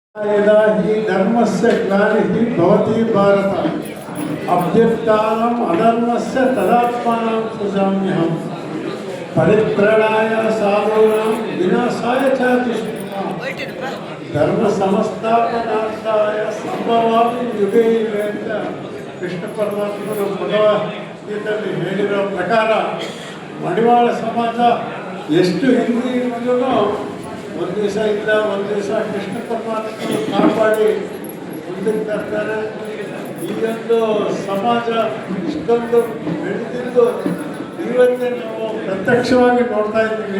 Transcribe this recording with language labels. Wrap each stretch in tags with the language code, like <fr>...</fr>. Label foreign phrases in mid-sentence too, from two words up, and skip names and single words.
<sa>यदा हि धर्मस्य ग्लानिः भवति भारत अभ्युत्थानम् अधर्मस्य तदात्मानं सृजाम्यहम् परित्राणाय साधूनां विनाशाय च दुष्कृताम् धर्म संस्थापनार्थाय संभवामि युगे युगे</sa> <kn>ಅಂತ ಕೃಷ್ಣ ಪರಮಾತ್ಮರು ಭಗವದ್ಗೀತೆಯಲ್ಲಿ ಹೇಳಿರೋ ಪ್ರಕಾರ ಮಡಿವಾಳ ಸಮಾಜ ಎಷ್ಟು ಹಿಂದೆ ಇರೋದನ್ನು ಒಂದು ದಿವಸ ಇಲ್ಲ ಒಂದು ದಿವಸ ಕೃಷ್ಣ ಪರಮಾತ್ಮರು ಕಾಪಾಡಿ ಮುಂದಕ್ಕೆ ತರ್ತಾರೆ. ಈಗೊಂದು ಸಮಾಜ ಇಷ್ಟೊಂದು ಬೆಳೆದಿದ್ದು ಇವತ್ತೇ ನಾವು ಪ್ರತ್ಯಕ್ಷವಾಗಿ ನೋಡ್ತಾ ಇದ್ದೀವಿ.</kn>